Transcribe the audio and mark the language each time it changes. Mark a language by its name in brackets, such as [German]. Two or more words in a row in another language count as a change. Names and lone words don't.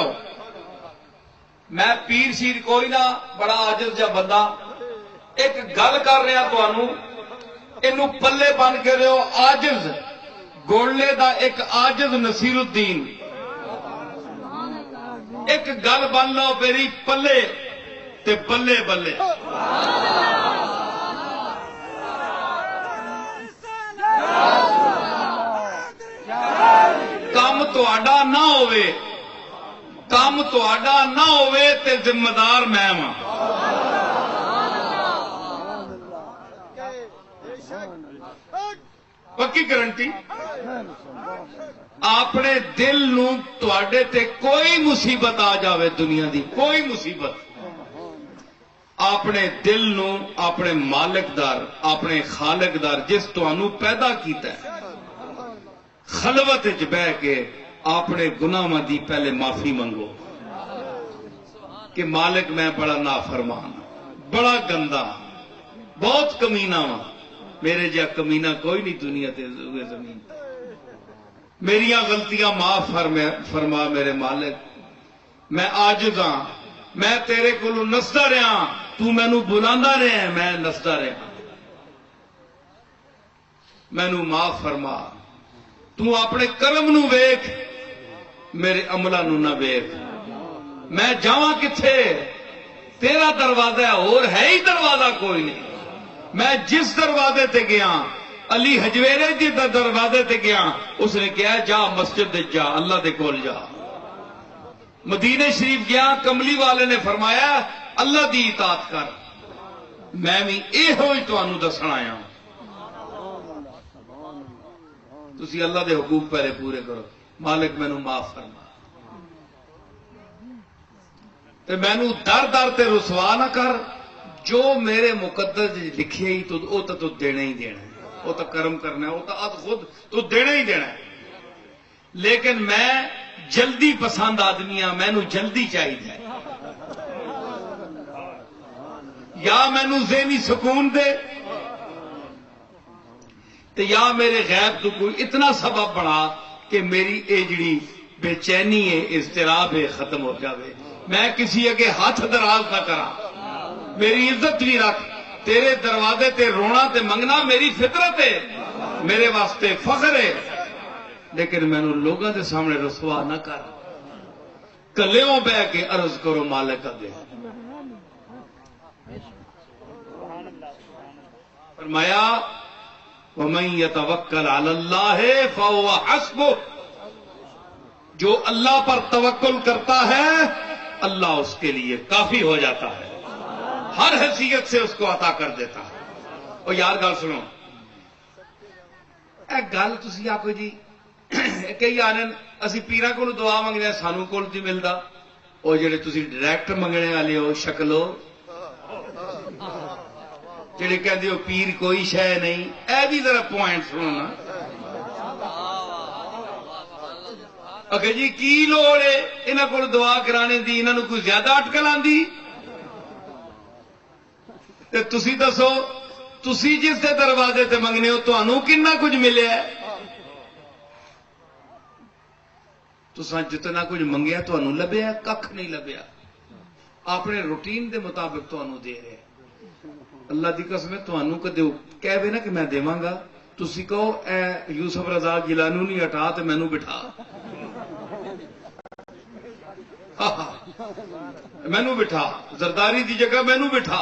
[Punjabi] میں پیر شیر کوئی نہ, بڑا عاجز جا بندہ, ایک گل کر رہا تمہوں, اینو پلے بن کے رہو. عاجز گولے دا ایک عاجز نصیر الدین, ایک گل بن لو میری پلے تے بلے بلے. کم تہاڈا نہ ہوئے, کم تہاڈا نہ ہوئے تے ذمہ دار میں ہاں. پکی گارنٹی. اپنے دل نو تہاڈے تے کوئی مصیبت آ جاوے, دنیا دی کوئی مصیبت, اپنے دل نو اپنے مالک دار, اپنے خالق دار جس تانوں پیدا کیتا ہے, خلوت وچ بہ کے اپنے گناہاں دی پہلے معافی منگو کہ مالک میں بڑا نافرمان, بڑا گندا, بہت کمینہ ہاں. میرے جا کمینہ کوئی نہیں دنیا تے زمین. میریاں غلطیاں معاف فرما میرے مالک. میں عاجز ہاں, میں تیرے کولوں نسدا رہا, تو مینوں بلاندا رہا ہے, میں نسدا رہا. مینوں معاف فرما. تو اپنے کرم نو ویکھ, میرے عملہ نو نہ ویکھ. میں جاواں کتھے, تیرا دروازہ ہے, اور ہے ہی دروازہ کوئی نہیں. میں جس دروازے تے گیا, علی حجویرے جی دروازے تے گیا, اس نے کہا جا مسجد دے جا, اللہ دے کول جا. مدینے شریف گیا, کملی والے نے فرمایا اللہ دی اطاعت کر. میں بھی ایہو ہی تانوں دسن آیا. تسی اللہ دے حقوق پہلے پورے کرو. مالک مینوں معاف فرما, تے مینوں در در تے رسوا نہ کر. [Urdu] جو میرے مقدر لکھے ہی تو وہ تو دینا ہی دینا ہے, وہ تو کرم کرنا ہے, وہ تو خود تو دینا ہی دینا ہے. [Punjabi] لیکن میں جلدی پسند آدمی ہاں, مینوں جلدی چاہیے. یا مینوں ذہنی سکون دے, تے یا میرے غیب تو کوئی اتنا سبب بنا کہ میری اے جڑی بے چینی ہے, اضطراب ہے, ختم ہو جاوے. میں کسی اگے ہاتھ دراز نہ کراں, میری عزت بھی رکھ. تیرے دروازے تے رونا تے منگنا میری فطرت ہے, میرے واسطے فخر ہے. لیکن مینوں [Urdu] لوگوں کے سامنے [Punjabi] رسوا نہ کر. کلیوں بہ کے عرض کرو مالک اگے. [Arabic] فرمایا وَمَن يَتَوَكَّلْ عَلَى اللَّهِ فَهُوَ حَسْبُهُ. [Urdu] جو اللہ پر توکل کرتا ہے اللہ اس کے لیے کافی ہو جاتا ہے, ہر حیثیت سے اس کو عطا کر دیتا ہے. [Punjabi] اور یار گل سنو, اے گل تسی آکو جی کئی آنن اسی پیراں کولوں دعا منگنے سانوں کول نہیں ملدا. وہ جڑے تسی ڈائریکٹ منگنے والے ہو شکلو, جڑے کہندے ہو پیر کوئی شے نہیں, اے بھی ذرا پوائنٹ سنو نا. اگے جی کی لوڑ ہے انہاں کول دعا کرانے دی, انہاں نوں کوئی زیادہ اٹکل آندی؟ تے تسی دسو, تسی جس دے دروازے تے منگنے ہو تانوں کنا کچھ ملیا ہے؟ تساں جتنا کچھ منگیا تانوں لبیا, ککھ نہیں لبیا. اپنے روٹین دے مطابق تانوں دے رہے. اللہ دی قسم ہے تانوں کدے کہہ نا کہ میں دیواں گا, تسی کہو اے یوسف رضا گیلانی نہیں ہٹا تے مینوں بٹھا, مینوں بٹھا, زرداری دی جگہ مینوں بٹھا.